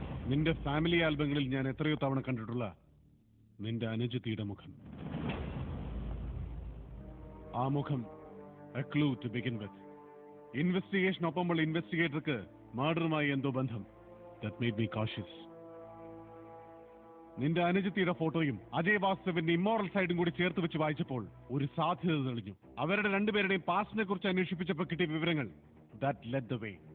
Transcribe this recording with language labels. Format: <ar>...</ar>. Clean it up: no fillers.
<ml>നിന്റെ ഫാമിലി ആൽബങ്ങളിൽ ഞാൻ എത്രയോ തവണ കണ്ടിട്ടുള്ള നിന്റെ അനുജത്തിയുടെ മുഖം. ആ മുഖം</ml> <en>a clue to begin with.</en> <ml>ഇൻവെസ്റ്റിഗേഷനൊപ്പമുള്ള ഇൻവെസ്റ്റിഗേറ്റർക്ക് മർഡറുമായി എന്തോ ബന്ധം.</ml> <en>That made me cautious.</en> <ml>നിന്റെ അനുജത്തിയുടെ ഫോട്ടോയും അജയ് വാസുദേവന്റെ ഇമ്മോറൽ സൈഡും കൂടി ചേർത്ത് വെച്ച് വായിച്ചപ്പോൾ ഒരു സാധ്യത തെളിഞ്ഞു. അവരുടെ രണ്ടുപേരുടെയും പാസ്റ്റിനെ കുറിച്ച് അന്വേഷിപ്പിച്ചപ്പോൾ കിട്ടിയ വിവരങ്ങൾ</ml> <en>that led the way.</en>